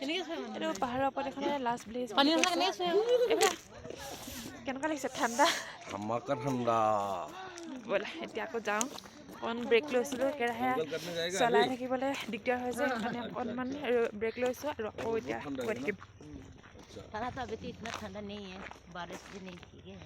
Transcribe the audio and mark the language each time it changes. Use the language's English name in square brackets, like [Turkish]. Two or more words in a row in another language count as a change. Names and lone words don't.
[Assamese] এইটো পাহাৰৰ ওপৰত এখন [English] last village. [Assamese] কেনেকুৱা লাগিছে? ঠাণ্ডা আমাকা ঠাণ্ডা। ব'লা এতিয়া আকৌ যাওঁ। অকণমান ব্ৰেক লৈছিলোঁ, একেৰাহে চলাই থাকিবলৈ দিগদাৰ হৈছে, সেইকাৰণে অকণমান ব্ৰেক লৈছোঁ আৰু আকৌ এতিয়া গৈ থাকিম। [Hindi] ठंडा नहीं है, बारिश भी नहीं की है